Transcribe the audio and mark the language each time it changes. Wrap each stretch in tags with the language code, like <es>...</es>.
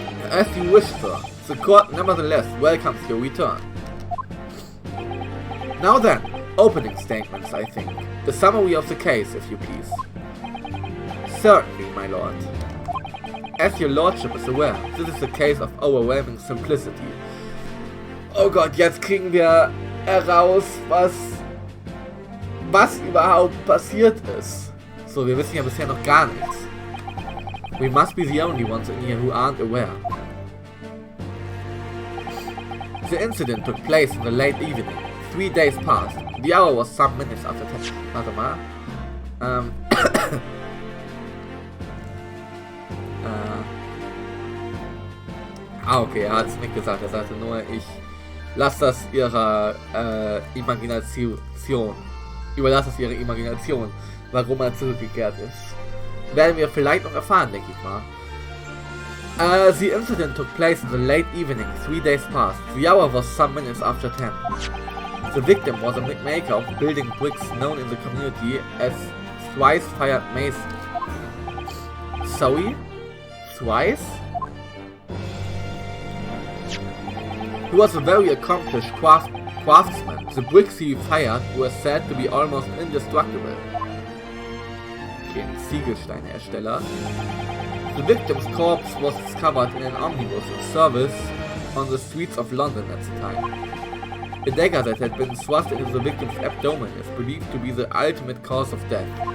<en>As you wish, sir, the court nevertheless welcomes your return. Now then, opening statements, I think. The summary of the case, if you please. Certainly, my lord. As your lordship is aware, this is a case of overwhelming simplicity.</en> <de>Oh Gott, jetzt kriegen wir heraus, was überhaupt passiert ist. So, wir wissen ja bisher noch gar nichts.</de> <en>We must be the only ones in here who aren't aware. The incident took place in the late evening. 3 days passed. The hour was some minutes after 10.</en> <de>Warte mal. Okay, er hat es nicht gesagt. Er sagte nur, ich lasse das ihrer Imagination. Überlasse es ihrer Imagination, warum er zurückgekehrt ist. Werden wir vielleicht noch erfahren, denke ich mal.</de> <en>The incident took place in the late evening, 3 days passed. The hour was some minutes after 10. The victim was a maker of building bricks known in the community as Thrice-Fired Mason. Zoe? Thrice? He was a very accomplished craftsman. The bricks he fired were said to be almost indestructible.</en> <de>Okay, ein Ziegelsteinhersteller.</de> <en>The victim's corpse was discovered in an omnibus in service on the streets of London at the time. A dagger that had been thrust into the victim's abdomen is believed to be the ultimate cause of death.</en>